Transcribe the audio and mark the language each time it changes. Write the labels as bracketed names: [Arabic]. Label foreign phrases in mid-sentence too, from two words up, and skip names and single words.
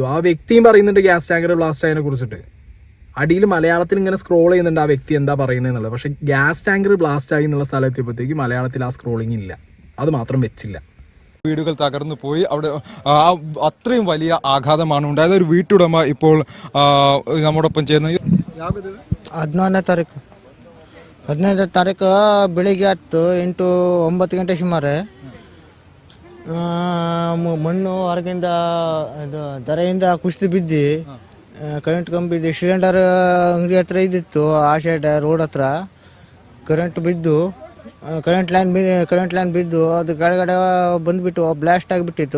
[Malayalam] ആ വ്യക്തിയും പറയുന്നുണ്ട് [English] gas tanker blast [Malayalam] ആയതിനെ കുറിച്ചിട്ട്. അടിയിൽ മലയാളത്തിൽ ഇങ്ങനെ സ്ക്രോൾ ചെയ്യുന്നുണ്ട് ആ വ്യക്തി എന്താ പറയുന്നത് എന്നുള്ളത്. പക്ഷേ [English] gas tanker blast [Malayalam] ആയി എന്നുള്ള സ്ഥലത്തെത്തിയപ്പോഴത്തേക്ക് മലയാളത്തിൽ ആ സ്ക്രോളിംഗ് ഇല്ല, അത് മാത്രം വെച്ചില്ല. വീടുകൾ തകർന്നു പോയി. അവിടെ അത്രയും വലിയ ആഘാതമാണ് ഉണ്ടായത്. ഒരു വീട്ടുടമ ഇപ്പോൾ നമ്മോടൊപ്പം ചേർന്ന് [Kannada] 15ನೇ ತಾರೀಕು ಬೆಳಿಗ್ಗೆ 8-9 ಗಂಟೆ ಸುಮಾರು ಮಣ್ಣು ಹೊರಗಿಂದ ಇದು ಧರೆಯಿಂದ ಕುಸಿದು ಬಿದ್ದು [English] current ಕಂಬಿ [Kannada] ಬಿದ್ದು ಸಿಲಿಂಡರ್ ಅಂಗಡಿ ಹತ್ರ ಇದ್ದಿತ್ತು, ಆ [English] side road [Kannada] ಹತ್ರ ಕರೆಂಟ್ ಬಿದ್ದು [English] current line [Kannada] ಬಿದ್ದು ಅದು ಕೆಳಗಡೆ ಬಂದುಬಿಟ್ಟು ಬ್ಲಾಸ್ಟ್ ಆಗಿಬಿಟ್ಟಿತ್ತು.